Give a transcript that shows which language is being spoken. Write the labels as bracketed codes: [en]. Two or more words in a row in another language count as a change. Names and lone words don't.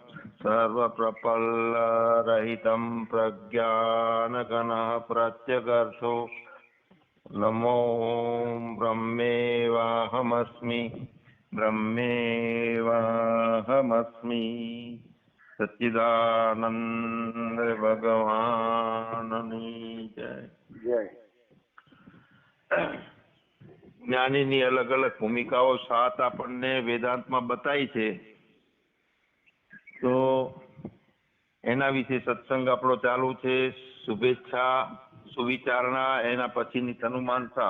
[sa] सर्वप्रपल्लरहितं प्रज्ञानघनः प्रत्यगर्थो नमो ब्रह्मेवाहमस्मि ब्रह्मेवाहमस्मि [gu] સચ્ચિદાનંદ ભગવાનની જય। જ્ઞાનીની અલગ અલગ ભૂમિકાઓ 7 આપણને વેદાંતમાં બતાવી છે, તો એના વિશે સત્સંગ આપણો ચાલુ છે. શુભેચ્છા, સુવિચારણા, એના પછીની તનુમાનસા.